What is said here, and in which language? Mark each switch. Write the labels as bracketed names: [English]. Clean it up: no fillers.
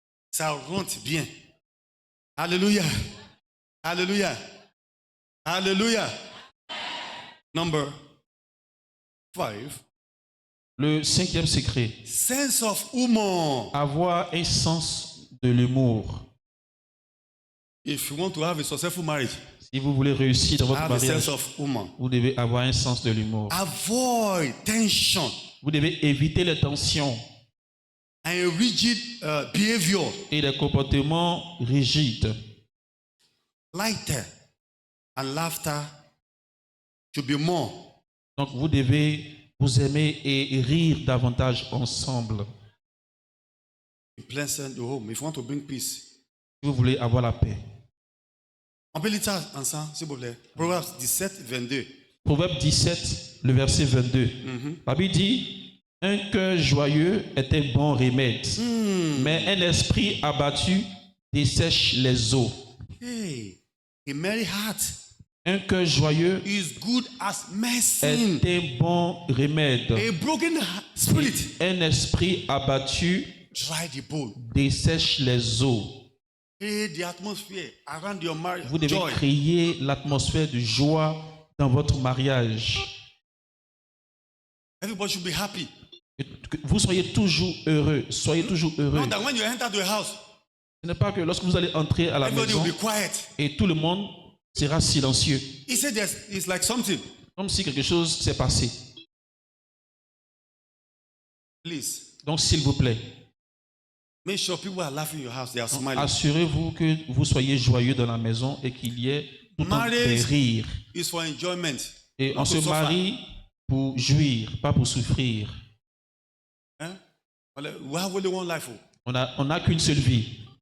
[French] Ça rentre bien. Alléluia. Alléluia. Alléluia. [English] Number 5. [French] Le cinquième secret. [English] Sense of humor. [French] Avoir un sens de l'humour. [English] If you want to have a successful marriage, [French] Si vous voulez réussir dans votre [English] have a sense [French] mariage, [English] of humor. [French] vous devez avoir un sens de l'humour. [English] Avoid tension [French] Vous devez éviter les tensions [English] and rigid behavior. [French] et les comportements rigides. [English] Lighter and laughter should be more. [French] Donc vous devez vous aimer et rire davantage ensemble. [English] Pleasant the home. If you want to bring peace. [French] Si vous voulez avoir la paix. On peut lire ça ensemble, s'il vous plaît. Proverbes 17, 22. Proverbe 17, le verset 22. La Bible dit, un cœur joyeux est un bon remède, mais un esprit abattu dessèche les eaux. [English] Hey, a merry heart [French] Un cœur joyeux [English] is good as medicine. [French] est un bon remède. [English] A broken spirit [French] Un esprit abattu [English] dry the bone. [French] dessèche les eaux. [English] Hey, the atmosphere around your marriage. [French] Vous devez [English] Joy. [French] créer l'atmosphère de joie dans votre mariage. [English] Everybody should be happy. [French] Que vous soyez toujours heureux. Soyez toujours heureux. [English] Not that when you enter the house, [French] Ce n'est pas que lorsque vous allez entrer à la [English] everybody [French] maison [English] will be quiet. [French] et tout le monde sera silencieux. [English] He said it's like something. [French] Comme si quelque chose s'est passé. [English] Please, [French] Donc, s'il vous plaît, [English] make sure people are laughing in your house. They are smiling. [French] assurez-vous que vous soyez joyeux dans la maison et qu'il y ait tout le temps des [English] Marriage [French] rires. [English] is for enjoyment. [French] Et [English] not [French] on [English] to [French] se [English] suffer. [French] marie pour jouir, pas pour souffrir. [English] Hein? We have only one life. [French] On n'a qu'une seule vie.